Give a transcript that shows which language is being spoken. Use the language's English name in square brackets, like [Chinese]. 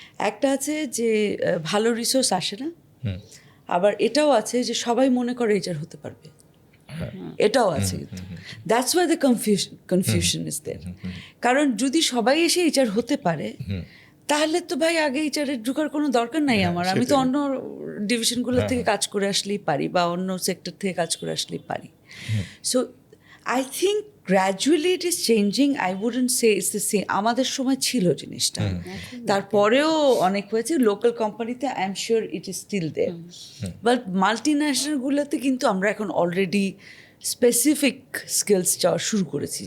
[Bangla] একটা আছে যে ভালো রিসোর্স আসে না, আবার এটাও আছে যে সবাই মনে করে এইচআর হতে পারবে, এটাও আছে। কিন্তু [English] That's why the confusion is there. [Bangla] কারণ যদি সবাই এসে এইচআর হতে পারে, তাহলে তো ভাই আগে এইচআরের ঢোকার কোনো দরকার নাই আমার। আমি তো অন্য ডিভিশনগুলো থেকে কাজ করে আসলেই পারি, বা অন্য সেক্টর থেকে কাজ করে আসলেই পারি। [English] So I think gradually it is changing. I wouldn't say it's the same. [Bangla] আমাদের সময় ছিল জিনিসটা, তারপরেও অনেক হয়েছে লোকাল কোম্পানিতে। [English] I am sure it is still there, [Bangla] but multi ন্যাশনালগুলোতে কিন্তু আমরা এখন অলরেডি স্পেসিফিক স্কিলস চাওয়া শুরু করেছি।